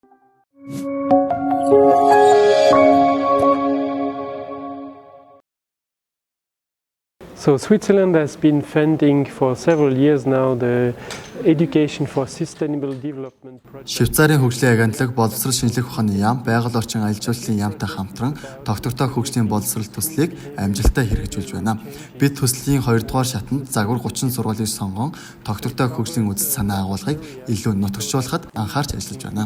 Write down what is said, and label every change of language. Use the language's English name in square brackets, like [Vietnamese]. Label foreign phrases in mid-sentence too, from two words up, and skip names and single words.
[English] So Switzerland has been funding for several years now the Education for Sustainable Development project. [Mongolian] Швейцарын хөгжлийн агентлаг боловсрол шинжлэх ухааны яам, байгаль орчин аялал жуулчлалын яамтай хамтран доктортой хөгжлийн боловсрол төслийг амжилттай хэрэгжүүлж байна. Бид төслийн 2 дугаар шатанд загвар 30 сургуулийг сонгон доктортой хөгжлийн үзэл санаа агуулгыг илүү нутагшуулахад анхаарч ажиллаж байна.